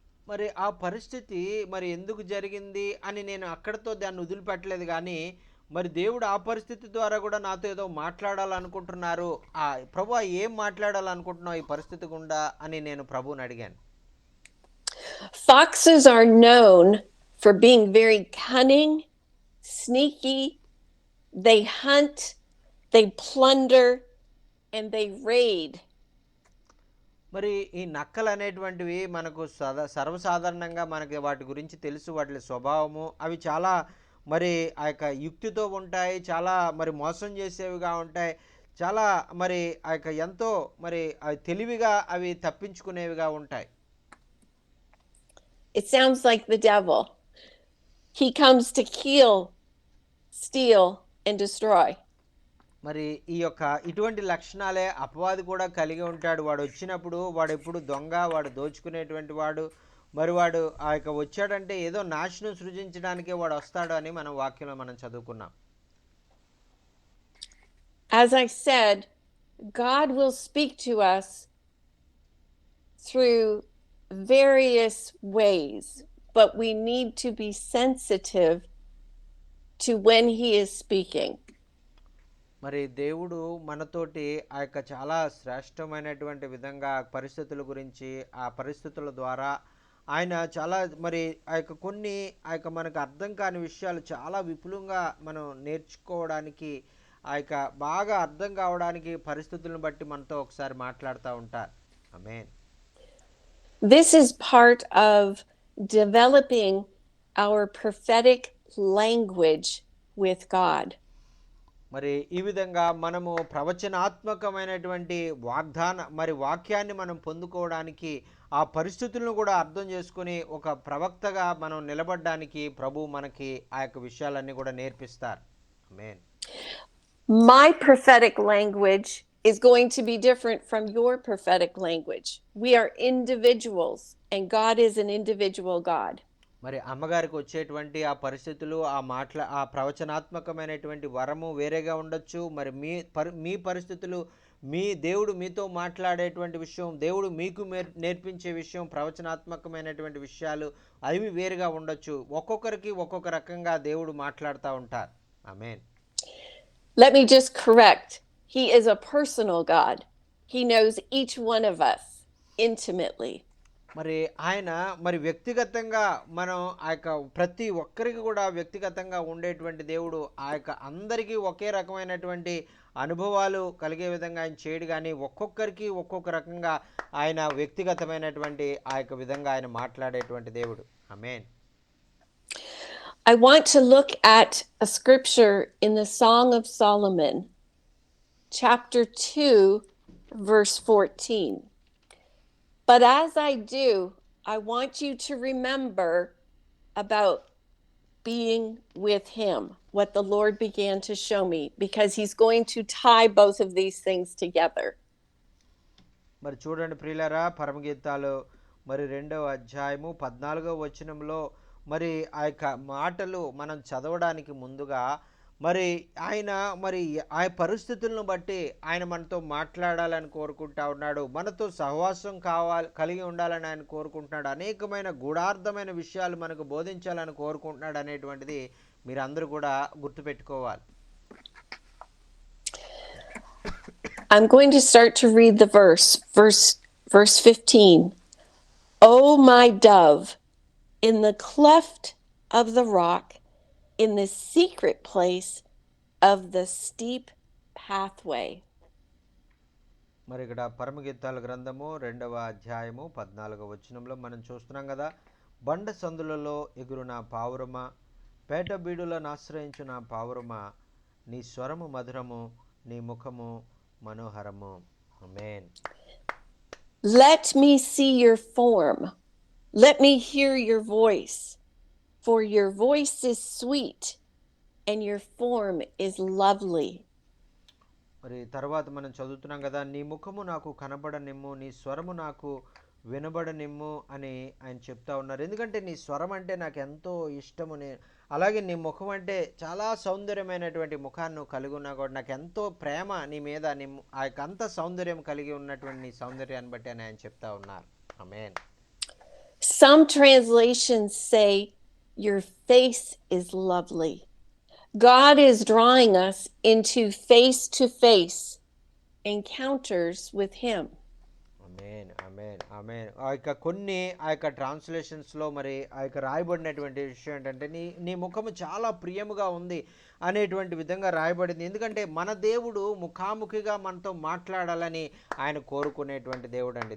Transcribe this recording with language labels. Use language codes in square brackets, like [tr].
[te] మరి ఆ పరిస్థితి మరి ఎందుకు జరిగింది అని నేను అక్కడితో దాన్ని వదిలిపెట్టలేదు కానీ మరి దేవుడు ఆ పరిస్థితి ద్వారా కూడా నాతో ఏదో మాట్లాడాలనుకుంటున్నారు. ప్రభు ఏం మాట్లాడాలనుకుంటున్నావు ఈ పరిస్థితి గుండా అని నేను ప్రభువుని అడిగాను. [en] Foxes are known for being very cunning, sneaky. They hunt, they plunder, and they raid. [te] మరి ఈ నక్కలు అనేటువంటివి మనకు సర్వసాధారణంగా మనకి వాటి గురించి తెలుసు. వాటి స్వభావము అవి చాలా మరి ఆ యొక్క యుక్తితో ఉంటాయి, చాలా మరి మోసం చేసేవిగా ఉంటాయి, చాలా మరి ఆ యొక్క ఎంతో మరి అవి తెలివిగా అవి తప్పించుకునేవిగా ఉంటాయి. [en] It sounds like the devil. He comes to kill, steal, and destroy. [te] మరి ఈ యొక్క ఇటువంటి లక్షణాలే అపవాది కూడా కలిగి ఉంటాడు. వాడు వచ్చినప్పుడు వాడు ఎప్పుడు దొంగ, వాడు దోచుకునేటువంటి వాడు. మరి వాడు ఆ యొక్క వచ్చాడంటే ఏదో నాశనం సృజించడానికే వాడు వస్తాడు అని మనం వాక్యంలో మనం చదువుకున్నాం. [en] As I said, God will speak to us through various ways, but we need to be sensitive to when he is speaking. [te] మరి దేవుడు మనతోటి ఆ యొక్క చాలా శ్రేష్టమైనటువంటి విధంగా పరిస్థితుల గురించి ఆ పరిస్థితుల ద్వారా ఆయన చాలా మరి ఆ యొక్క కొన్ని ఆ యొక్క మనకు అర్థం కాని విషయాలు చాలా విపులంగా మనం నేర్చుకోవడానికి ఆ యొక్క బాగా అర్థం కావడానికి పరిస్థితులను బట్టి మనతో ఒకసారి మాట్లాడుతూ ఉంటారు. ఆమేన్. [en] This is part of developing our prophetic language with God. [te] మరి ఈ విధంగా మనము ప్రవచనాత్మకమైనటువంటి వాక్యాన్ని మనం పొందుకోవడానికి ఆ పరిస్థితులను కూడా అర్థం చేసుకొని ఒక ప్రవక్తగా మనం నిలబడడానికి ప్రభు మనకి ఆ యొక్క విషయాలన్నీ కూడా నేర్పిస్తారు. ఆమేన్. [en] My prophetic language is going to be different from your prophetic language. We are individuals, and God is an individual God. [te] మరి అమ్మగారికి వచ్చేటువంటి ఆ పరిస్థితులు ఆ ప్రవచనాత్మకమైనటువంటి వరము వేరేగా ఉండొచ్చు. మరి మీ పరిస్థితులు, మీ దేవుడు మీతో మాట్లాడేటువంటి విషయం, దేవుడు మీకు నేర్పించే విషయం, ప్రవచనాత్మకమైనటువంటి విషయాలు అవి వేరుగా ఉండొచ్చు. ఒక్కొక్కరికి ఒక్కొక్క రకంగా దేవుడు మాట్లాడుతూ ఉంటారు. ఆమేన్. [en] Let me just correct. He is a personal God. He knows each one of us intimately. [te] మరి ఆయన మరి వ్యక్తిగతంగా మనం ఆ యొక్క ప్రతి ఒక్కరికి కూడా వ్యక్తిగతంగా ఉండేటువంటి దేవుడు. ఆ యొక్క అందరికీ ఒకే రకమైనటువంటి అనుభవాలు కలిగే విధంగా ఆయన చేయడు, కానీ ఒక్కొక్కరికి ఒక్కొక్క రకంగా ఆయన వ్యక్తిగతమైనటువంటి ఆ యొక్క విధంగా ఆయన మాట్లాడేటువంటి దేవుడు. ఆమేన్. [en] I want to look at a scripture in the Song of Solomon, chapter 2, verse 14. But as I do, I want you to remember about being with him, what the Lord began to show me, because he's going to tie both of these things together. [te] మరి చూడండి ప్రియులారా, పరమగీతాలు మరి 2వ అధ్యాయము 14వ వచనంలో మరి ఆ యొక్క మాటలు మనం చదవడానికి ముందుగా మరి ఆయన మరి ఆ పరిస్థితులను బట్టి ఆయన మనతో మాట్లాడాలని కోరుకుంటా ఉన్నాడు. మనతో సహవాసం కలిగి ఉండాలని ఆయన కోరుకుంటున్నాడు. అనేకమైన గూఢార్థమైన విషయాలు మనకు బోధించాలని కోరుకుంటున్నాడు అనేటువంటిది మీరందరూ కూడా గుర్తుపెట్టుకోవాలి. [en] I'm going to start to read the verse 15. Oh, my dove, in the cleft of the rock, in the secret place of the steep pathway. [te] మరి ఇక్కడ పరమగీతాల గ్రంథము 2వ అధ్యాయము 14వ వచనంలో మనం చూస్తున్నాం కదా. బండ సందులలో ఎగురు నా పావురమా, పేట బీడులను ఆశ్రయించు నా పావురమా, నీ స్వరము మధురము, నీ ముఖము మనోహరము. ఆమేన్. [en] Let me see your form. Let me hear your voice. For your voice is sweet and your form is lovely. [te] మరి తర్వాత మనం చదువుతున్నాం కదా, నీ ముఖము నాకు కనబడనిమ్ము, నీ స్వరము నాకు వినబడనిమ్ము అని ఆయన చెప్తా ఉన్నారు. ఎందుకంటే నీ స్వరం అంటే నాకు ఎంతో ఇష్టము, అలాగే నీ ముఖం అంటే చాలా సౌందర్యమైనటువంటి ముఖాన్ని నువ్వు కలిగి ఉన్నా కూడా నాకు ఎంతో ప్రేమ నీ మీద, ఆ యొక్క అంత సౌందర్యం కలిగి ఉన్నటువంటి నీ సౌందర్యాన్ని బట్టి అని ఆయన చెప్తా ఉన్నారు. ఆమేన్. [en] Some translations say your face is lovely. God is drawing us into face-to-face encounters with him. [te] ఆమేన్, ఆమేన్, ఆమేన్. ఆ యొక్క కొన్ని ఆ యొక్క ట్రాన్స్లేషన్స్లో మరి ఆ యొక్క రాయబడినటువంటి విషయం ఏంటంటే నీ నీ ముఖము చాలా ప్రియముగా ఉంది అనేటువంటి విధంగా రాయబడింది. ఎందుకంటే మన దేవుడు ముఖాముఖిగా మనతో మాట్లాడాలని ఆయన కోరుకునేటువంటి దేవుడు అండి.